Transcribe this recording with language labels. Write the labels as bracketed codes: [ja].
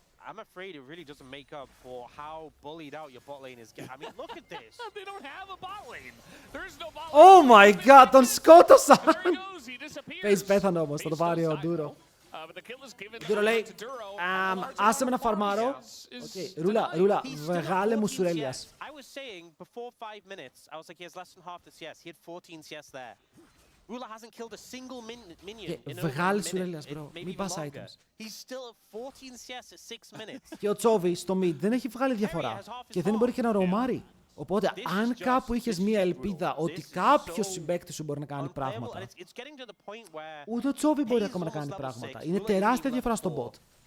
[en] I'm afraid it really doesn't make up for how bullied out your bot lane is. I mean, look at this. They don't have a bot lane. There's no bot lane. Oh my god, [el] τον σκότωσαν. Paze πέθανε όμως, θα το πάρει ο Duro. Duro λέει, άσε με να φαρμάρω. Ρούλα, βγάλε μου σουρέλιας. [en] I was saying before 5 minutes, I was like, he has less than half the CS. He had 14 CS there. Rula hasn't killed a single minion in over a minute, maybe even longer. He's still at 14 CS at 6 minutes. [el] Και ο Τσόβι στο mid δεν έχει βγάλει διαφορά. Και δεν μπορεί και να ρωμάρει. Οπότε, αν κάπου είχες μία ελπίδα ότι κάποιος συμπαίκτης σου μπορεί να κάνει πράγματα, ούτε ο Τσόβι μπορεί ακόμα να κάνει πράγματα. Είναι τεράστια διαφορά στο bot.